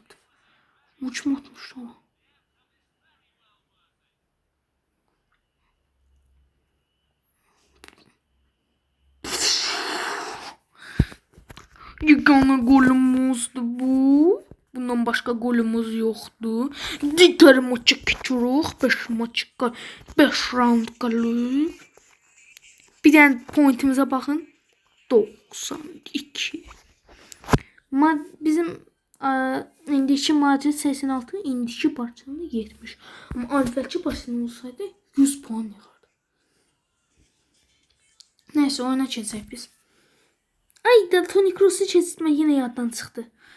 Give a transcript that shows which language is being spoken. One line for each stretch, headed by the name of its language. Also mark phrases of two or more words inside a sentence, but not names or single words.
Turkish: Uçma atmış o. Yegana golümüzdü bu. Bundan başka golümüz yoktu. Diğer maça geçiyoruz. 5 maç 5 round kalıyor. Bir tane pointimize bakın. 92.
Azerbaijani: Bizim indiki Madrid 86, indiki Barcelona 70. Ama əvvəlki Barcelona olsaydı 100 puan yığardı. Neyse oyuna keçək biz. Ay da Toni Kroos'u keçirtmək yine yaddan çıxdı.